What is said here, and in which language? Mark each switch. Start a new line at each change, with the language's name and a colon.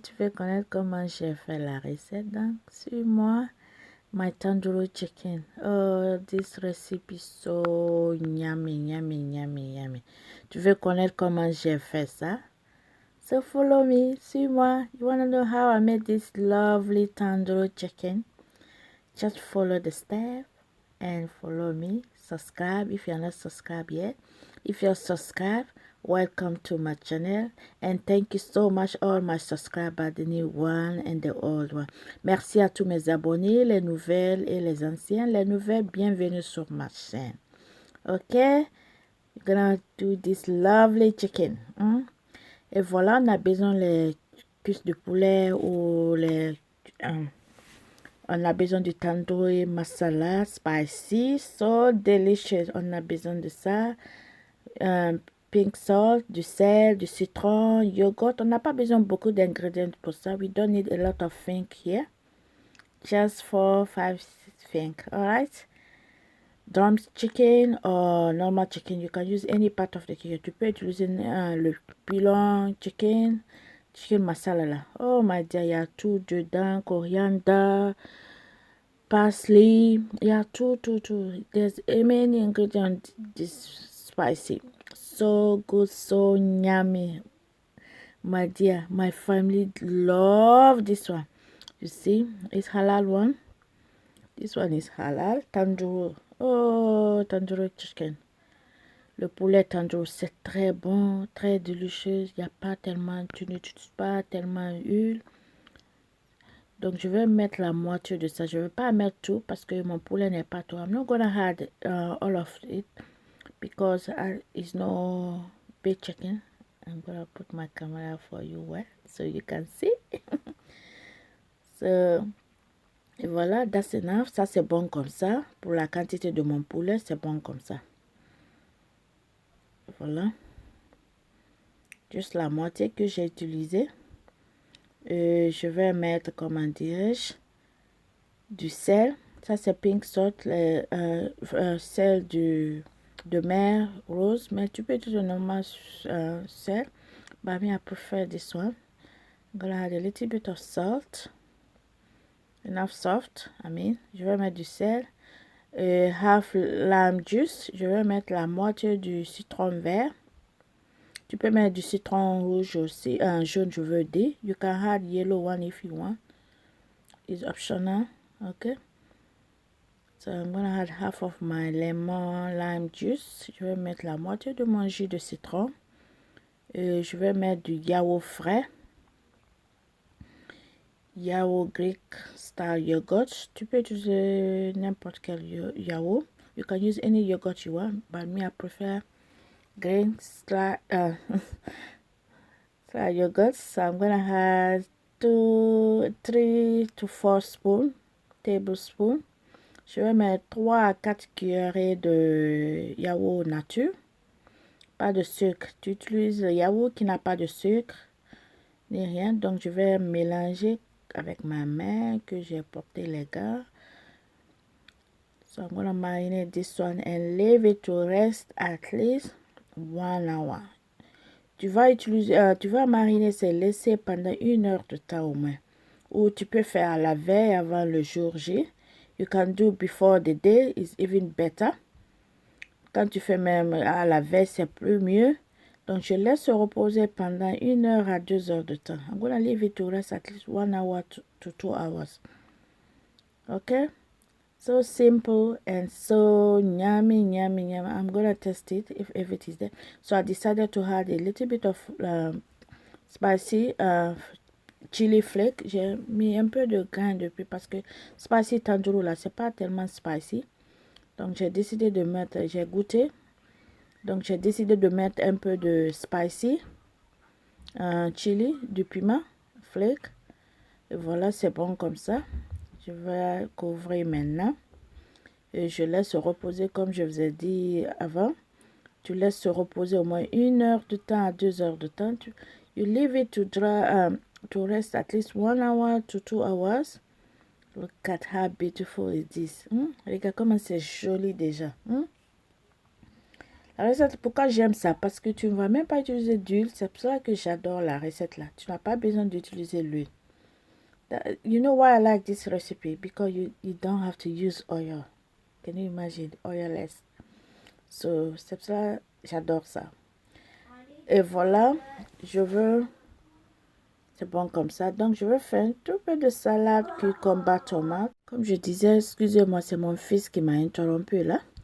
French: Tu veux connaître comment j'ai fait la recette? Donc, suis-moi.
English: My tandoori chicken. Oh, this recipe so yummy, yummy, yummy, yummy.
French: Tu veux connaître comment j'ai fait ça?
English: So follow me,
French: suis-moi.
English: You want to know how I made this lovely tandoori chicken? Just follow the step and follow me. Subscribe if you're not subscribed yet. If you're subscribed, welcome to my channel and thank you so much all my subscribers, the new one and the old one.
French: Merci à tous mes abonnés, les nouvelles et les anciens. Les nouvelles, bienvenue sur ma chaîne.
English: Okay, we're gonna do this lovely chicken.
French: Et voilà, on a besoin les cuisses de poulet ou les on a besoin du tandoori masala spicy,
English: so delicious.
French: On a besoin de ça. Pink salt, du sel, du citron, yogurt. On n'a pas besoin beaucoup d'ingrédients pour ça.
English: We don't need a lot of things here. Just 4, 5 things. Alright. Drum chicken or normal chicken. You can use any part of the chicken.
French: Tu peux utiliser le pilon
English: chicken. Chicken masala là. Oh my dear,
French: il y a tout dedans. Coriander, parsley. Il y a tout.
English: There's many ingredients. This spicy. So good, so yummy. My dear, my family love this one. You see, it's halal one. This one is halal. Tandoori. Oh, tandoori chicken.
French: Le poulet tandoori, c'est très bon, très délicieux. Il n'y a pas tellement, tu n'utilises pas tellement d'huile. Donc, je vais mettre la moitié de ça. Je ne vais pas mettre tout parce que mon poulet n'est pas tout.
English: I'm not gonna add all of it because it's no big chicken. I'm gonna put my camera for you where so you can see.
French: So, et voilà,
English: that's enough.
French: Ça, c'est bon comme ça. Pour la quantité de mon poulet, c'est bon comme ça. Voilà. Juste la moitié que j'ai utilisée. Je vais mettre, comment dirais-je, du sel. Ça, c'est pink salt, sel de mer rose. Mais tu peux utiliser le normal sel.
English: But me, I prefer this one. I'm gonna add a little bit of salt. Enough salt,
French: je vais mettre du sel.
English: Half lime juice.
French: Je vais mettre la moitié du citron vert. Tu peux mettre du citron rouge aussi, jaune, je veux dire.
English: You can add yellow one if you want. It's optional, okay? So I'm gonna add half of my lemon lime juice.
French: Je vais mettre la moitié de mon jus de citron. Je vais mettre du yaourt frais. Yaourt Greek style yogurt. Tu peux utiliser n'importe quel yaourt.
English: You can use any yogurt you want, but me I prefer Greek style yogurt. So I'm gonna add 3 to 4 tablespoons.
French: Je vais mettre 3 à 4 cuillerées de yaourt nature. Pas de sucre. Tu utilises le yaourt qui n'a pas de sucre ni rien. Donc je vais mélanger avec ma main que j'ai porté les gars.
English: So I'm gonna marinate this one and leave it to rest at least 1 hour.
French: Tu vas mariner, c'est laisser pendant 1 heure de temps au moins. Ou tu peux faire la veille avant le jour J.
English: You can do before the day, is even better.
French: Quand tu fais même à la veille, c'est plus mieux. Donc, je laisse reposer pendant 1 heure à 2 heures de temps.
English: I'm gonna leave it to rest at least 1 hour to 2 hours. Okay? So simple and so yummy. I'm gonna test it if it is there. So I decided to add a little bit of spicy chili flake.
French: J'ai mis un peu de grain depuis parce que spicy tandoori là, c'est pas tellement spicy. Donc j'ai décidé de mettre, j'ai goûté. Donc j'ai décidé de mettre un peu de spicy chili, du piment flake. Et voilà, c'est bon comme ça. Je vais couvrir maintenant. Et je laisse reposer comme je vous ai dit avant. Tu laisses se reposer au moins 1 heure de temps à 2 heures de temps.
English: You leave it to dry, to rest at least 1 hour to 2 hours. Look at how beautiful it is.
French: Regarde comment c'est joli déjà. La recette, pourquoi j'aime ça? Parce que tu ne vas même pas utiliser d'huile. C'est pour ça que j'adore la recette là. Tu n'as pas besoin d'utiliser l'huile.
English: You know why I like this recipe? Because you don't have to use oil. Can you imagine? Oilless.
French: So, c'est pour ça j'adore ça. Et voilà, je veux... C'est bon comme ça. Donc, je vais faire un tout peu de salade, cucumber, tomate. Comme je disais, excusez-moi, c'est mon fils qui m'a interrompu là.